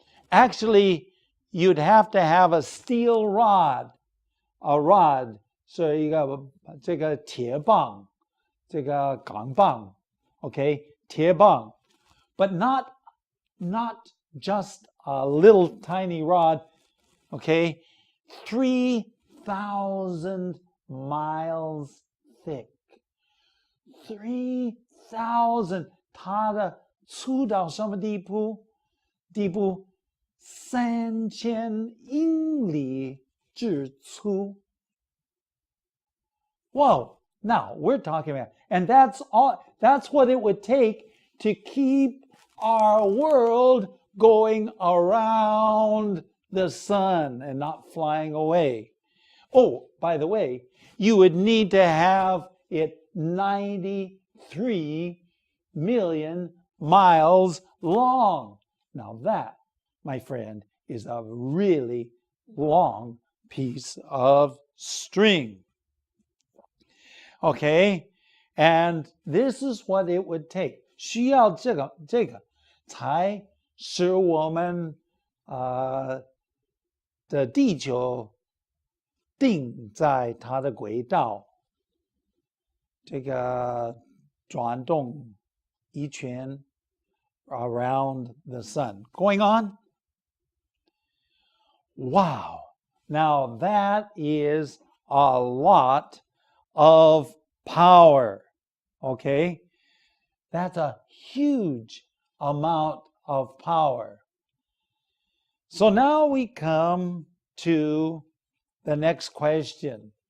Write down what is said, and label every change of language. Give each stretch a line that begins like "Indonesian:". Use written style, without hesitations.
English: Actually, you'd have to have a steel rod, a rod,
Chinese: 是一个这个铁棒，这个钢棒
English: okay,
Chinese: 铁棒
English: but not just a little tiny rod, okay, 3,000 miles thick.
Chinese: 3,000 它的粗到什么地步？3000英里之粗。
English: Whoa, now we're talking about, and that's what it would take to keep our world going around the sun and not flying away. Oh, by the way, you would need to have it 93 million miles long. Now that, my friend, is a really long piece of string. Okay, and this is what it would take.
Chinese: 需要这个才使我们的地球定在它的轨道，这个转动一圈
English: around the sun. Going on? Wow. Now that is a lot of power. Okay? That's a huge amount of power. So now we come to the next question.